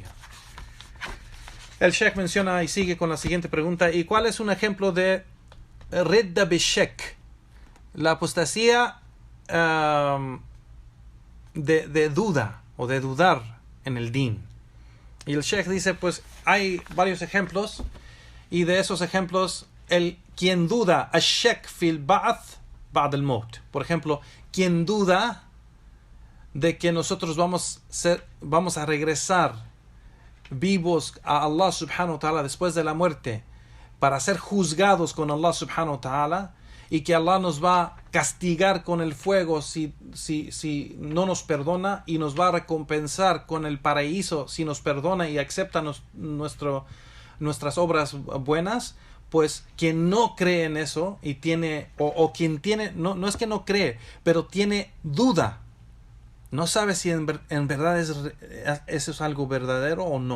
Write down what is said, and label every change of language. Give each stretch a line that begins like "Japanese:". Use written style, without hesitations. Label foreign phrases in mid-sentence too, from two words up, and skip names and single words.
Spanish: El Sheikh menciona y sigue con la siguiente pregunta: ¿y cuál es un ejemplo de
Arabic: ردة بالشك?
Spanish: La apostasía de duda o de dudar en el din. Y el Sheikh dice, pues hay varios ejemplos, y de esos ejemplos, quien duda
Arabic: الشك في البعث بعد الموت.
Spanish: Por ejemplo, quien duda de que nosotros vamos a regresar vivos a
Arabic: الله سبحانه وتعالى
Spanish: después de la muerte para ser juzgados con
Arabic: الله سبحانه وتعالى,
Spanish: y que Allah nos va a castigar con el fuego si no nos perdona, y nos va a recompensar con el paraíso si nos perdona y acepta nuestras obras buenas. Pues quien no cree en eso y tiene, o quien tiene, no es que no cree, pero tiene duda, no sabe si en verdad eso es algo verdadero o no.